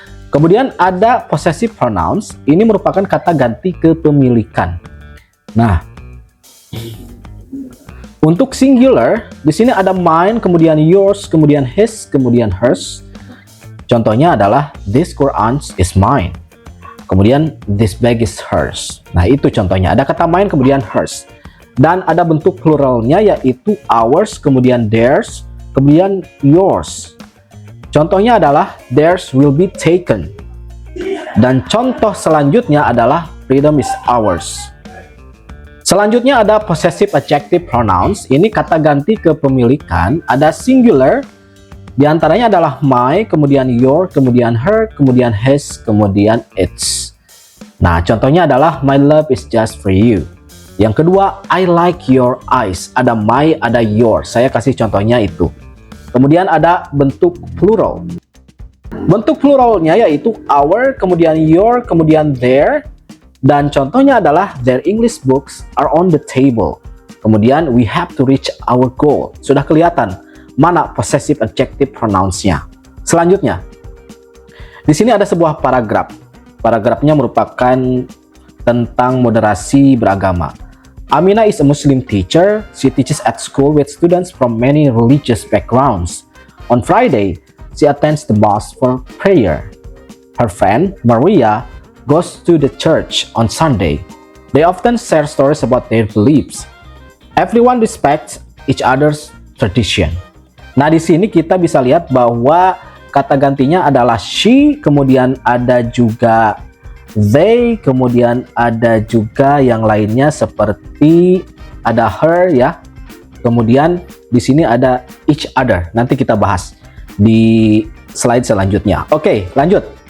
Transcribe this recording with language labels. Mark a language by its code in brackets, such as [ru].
[id] Kemudian ada possessive pronouns. Ini merupakan kata ganti kepemilikan. Nah, untuk singular di sini ada mine, kemudian yours, kemudian his, kemudian hers. Contohnya adalah [en] this Quran is mine. [id] Kemudian [en] this bag is hers. [id] Nah, itu contohnya. Ada kata mine, kemudian hers. Dan ada bentuk pluralnya yaitu ours, kemudian theirs, kemudian yours. Contohnya adalah [en] theirs will be taken. [id] Dan contoh selanjutnya adalah [en] freedom is ours. [id] Selanjutnya ada possessive adjective pronouns. Ini kata ganti kepemilikan. Ada singular. Di antaranya adalah my, kemudian your, kemudian her, kemudian his, kemudian its. Nah, contohnya adalah [en] my love is just for you. [id] Yang kedua, [en] I like your eyes. [id] Ada my, ada your. Saya kasih contohnya itu. Kemudian ada bentuk plural. Bentuk pluralnya yaitu our, kemudian your, kemudian their. Dan contohnya adalah [en] their English books are on the table. [id] Kemudian [en] we have to reach our goal. [id] Sudah kelihatan mana possessive adjective pronouns-nya. Selanjutnya, di sini ada sebuah paragraf. Paragrafnya merupakan tentang moderasi beragama. [en] Amina is a Muslim teacher. She teaches at school with students from many religious backgrounds. On Friday, she attends the mosque for prayer. Her friend, Maria, goes to the church on Sunday. They often share stories about their beliefs. Everyone respects each other's tradition. [id] Nah, di sini kita bisa lihat bahwa kata gantinya adalah she, kemudian ada juga they, kemudian ada juga yang lainnya seperti ada her ya. Kemudian di sini ada each other. Nanti kita bahas di slide selanjutnya. Oke, lanjut.